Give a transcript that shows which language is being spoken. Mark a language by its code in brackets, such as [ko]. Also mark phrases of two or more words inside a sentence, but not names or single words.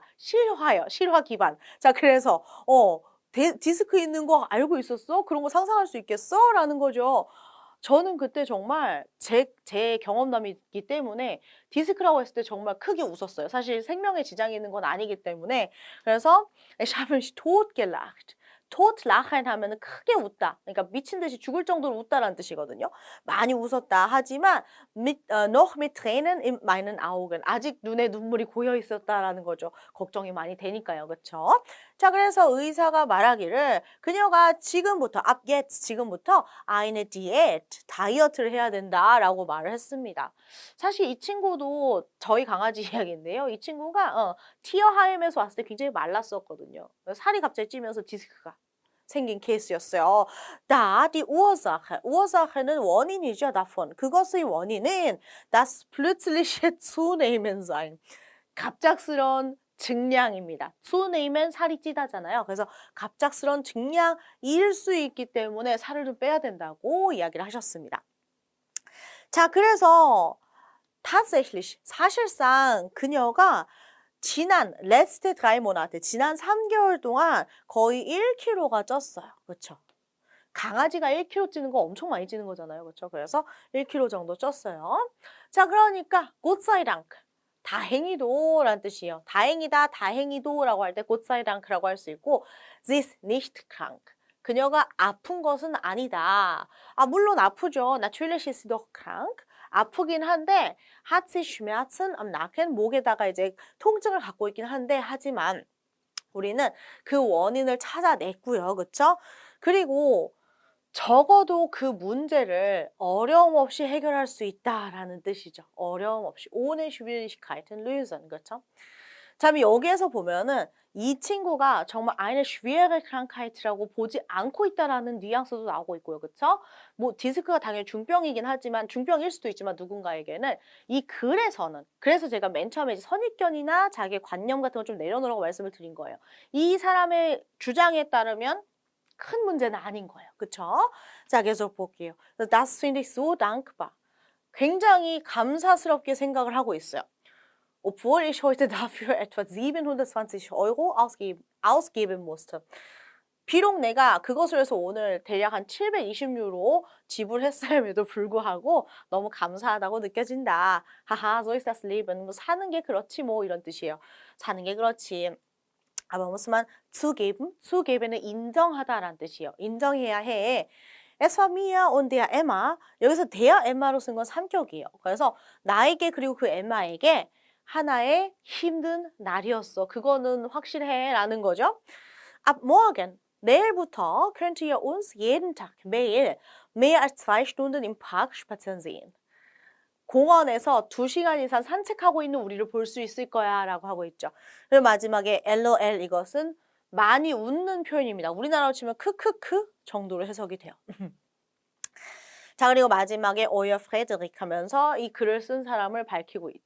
[ko] 실화요, 실화 기반. 자, 그래서 디스크 있는 거 알고 있었어? 그런 거 상상할 수 있겠어? 라는 거죠. 저는 그때 정말 제 경험담이기 때문에 디스크라고 했을 때 정말 크게 웃었어요. 사실 생명에 지장이 있는 건 아니기 때문에. [de] 그래서 ich habe mich totgelacht. totlachen [ko] 하면은 크게 웃다. 그러니까 미친 듯이 죽을 정도로 웃다라는 뜻이거든요. 많이 웃었다 하지만 [de] noch mit Tränen in meinen Augen. [ko] 아직 눈에 눈물이 고여 있었다라는 거죠. 걱정이 많이 되니까요. 그렇죠? 자, 그래서 의사가 말하기를 그녀가 지금부터 [de] ab jetzt [ko] 지금부터 [de] eine Diät [ko] 다이어트를 해야 된다라고 말을 했습니다. 사실 이 친구도 저희 강아지 이야기인데요. 이 친구가 티어하임에서 왔을 때 굉장히 말랐었거든요. 살이 갑자기 찌면서 디스크가 생긴 케이스였어요. [de] Da die Ursache. [ko] Ursache는 원인이죠. davon. 그것의 원인은 [de] das plötzliche Zunehmen sein. [ko] 갑작스런 증량입니다. zunehmen 살이 찌다잖아요. 그래서 갑작스런 증량일 수 있기 때문에 살을 좀 빼야 된다고 이야기를 하셨습니다. 자, 그래서 tatsächlich 사실상 그녀가 지난 [de] letzte 3 Monate [ko] 지난 3개월 동안 거의 1kg가 쪘어요. 그렇죠? 강아지가 1kg 찌는 거 엄청 많이 찌는 거잖아요. 그렇죠? 그래서 1kg 정도 쪘어요. 자, 그러니까 [de] Gott sei Dank [ko] 다행히도라는 뜻이에요. 다행이다, 다행히도라고 할 때 [de] Gott sei Dank [ko] 라고 할 수 있고 [de] sie ist nicht krank. [ko] 그녀가 아픈 것은 아니다. 물론 아프죠. [de] Natürlich ist sie doch krank. [ko] 아프긴 한데 [de] hat sie Schmerzen am Nacken [ko] 목에다가 이제 통증을 갖고 있긴 한데 하지만 우리는 그 원인을 찾아냈고요. 그렇죠? 그리고 적어도 그 문제를 어려움 없이 해결할 수 있다라는 뜻이죠. 어려움 없이. [de] ohne Schwierigkeiten lösen. [ko] 그렇죠? 자, 여기에서 보면은 이 친구가 정말 [de] eine schwere Krankheit [ko] 라고 보지 않고 있다라는 뉘앙스도 나오고 있고요. 그렇죠? 뭐 디스크가 당연히 중병이긴 하지만 중병일 수도 있지만 누군가에게는 이 글에서는 그래서 제가 맨 처음에 선입견이나 자기의 관념 같은 거 좀 내려놓으라고 말씀을 드린 거예요. 이 사람의 주장에 따르면 큰 문제는 아닌 거예요. 그렇죠? 자, 계속 볼게요. [de] Das finde ich so dankbar. [ko] 굉장히 감사스럽게 생각을 하고 있어요. [de] Obwohl ich heute dafür etwa 720 Euro ausgeben musste. [ko] 비록 내가 그것을 해서 오늘 대략 한 720유로 지불했음에도 불구하고 너무 감사하다고 느껴진다. 하하, [de] so ist das Leben. [ko] 뭐 사는 게 그렇지 뭐 이런 뜻이에요. 사는 게 그렇지. [de] Aber muss man zugeben? [ko] zugeben은 인정하다라는 뜻이에요. 인정해야 해. [de] Es war mir und der Emma. 여기서 der Emma로 [ko] 쓴 건 삼격이에요. 그래서 나에게 그리고 그 엠마에게 하나의 힘든 날이었어. 그거는 확실해 라는 거죠. [de] Ab morgen, 내일부터 könnt ihr uns jeden Tag 매일 mehr als 2 Stunden im Park spazieren sehen. [ko] 공원에서 2시간 이상 산책하고 있는 우리를 볼 수 있을 거야 라고 하고 있죠. 그리고 마지막에 LOL 이것은 많이 웃는 표현입니다. 우리나라로 치면 크크크 정도로 해석이 돼요. 자, 그리고 마지막에 오여 프레드릭 하면서 이 글을 쓴 사람을 밝히고 있죠.